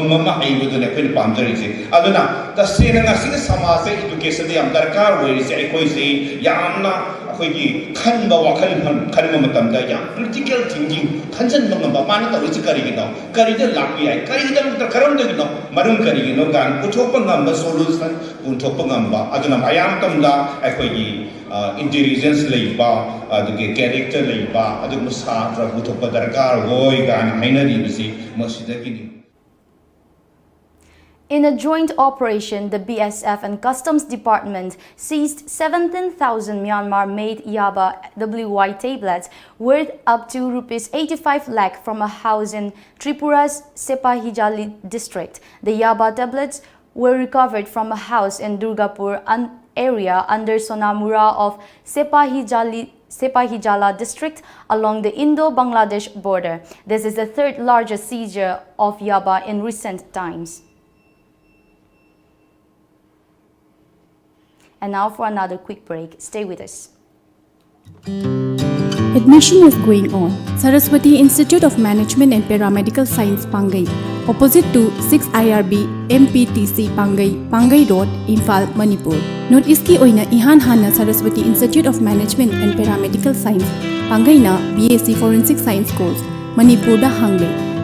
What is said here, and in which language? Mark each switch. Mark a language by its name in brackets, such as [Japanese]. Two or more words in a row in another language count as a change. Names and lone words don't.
[Manipuri] ꯑꯃ ꯍꯩꯕꯗꯨꯅ ꯑꯩꯈꯣꯏꯅ ꯄꯥꯝꯖꯔꯤꯁꯦ ꯑꯗꯨꯅ ꯇꯁꯦꯡꯅ ꯉꯁꯤꯒꯤ ꯁꯃꯥꯖꯁꯦ ꯏꯗꯨꯀꯦꯁꯟꯗ ꯌꯥꯝ ꯗꯔꯀꯥꯔ ꯑꯣꯏꯔꯤꯁꯦ ꯑꯩꯈꯣꯏꯁꯦ ꯌꯥꯝꯅ ꯑꯩꯈꯣꯏꯒꯤ ꯈꯟꯕ ꯋꯥꯈꯜ ꯈꯟꯕ ꯃꯇꯝꯗ ꯌꯥꯝ [English] critical thinking [Manipuri] ꯈꯟꯖꯟꯕ ꯉꯝꯕ ꯃꯥꯅ ꯇꯧꯔꯤꯁꯤ ꯀꯔꯤꯒꯤꯅꯣ ꯀꯔꯤꯗ ꯂꯥꯛꯄ ꯌꯥꯏ ꯀꯔꯤꯒꯤꯗꯃꯛꯇ ꯀꯔꯝꯗꯒꯤꯅꯣ ꯃꯔꯝ ꯀꯔꯤꯒꯤꯅꯣ ꯀꯥꯟ ꯄꯨꯊꯣꯛꯄ ꯉꯝꯕ ꯁꯣꯂꯨꯁꯟ ꯄꯨꯊꯣꯛꯄ ꯉꯝꯕ ꯑꯗꯨꯅ ꯃꯌꯥꯝ ꯃꯇꯝꯗ ꯑꯩꯈꯣꯏꯒꯤ ꯏꯟꯇꯦꯂꯤꯖꯦꯟꯁ ꯂꯩꯕ ꯑꯗꯨꯒꯦ ꯀꯦꯔꯦꯛꯇꯔ ꯂꯩꯕ ꯑꯗꯨꯒꯝ ꯁꯇ꯭ꯔ ꯄꯨꯊꯣꯛꯄ ꯗꯔꯀꯥꯔ ꯍꯣꯏ ꯒꯥꯟ ꯍꯥꯏꯅꯔꯤꯕꯤꯁꯤ ꯃꯁꯤꯗꯥꯀꯤꯅꯤ. [English] In a joint operation, the BSF and Customs Department seized 17,000 Myanmar-made Yaba WY tablets worth up to ₹85 lakh from a house in Tripura's Sepahijali district. The Yaba tablets were recovered from a house in Durgapur area under Sonamura of Sepahijala district along the Indo-Bangladesh border. This is the 3rd largest seizure of Yaba in recent times. And now for another quick break. Stay with us. Admission is going on. Saraswati Institute of Management and Paramedical Science, Pangai, opposite to 6 IRB MPTC Pangai, Pangai Road, Imphal, Manipur. [Manipuri] North East ꯀꯤ ꯑꯣꯏꯅ ꯏꯍꯥꯟ ꯍꯥꯟꯅ Saraswati Institute of Management and Paramedical Science, Pangai na [English] BSc Forensic Science course, [Manipuri] ꯃꯅꯤꯄꯨꯔ ꯗ ꯍꯥꯡꯂꯦ.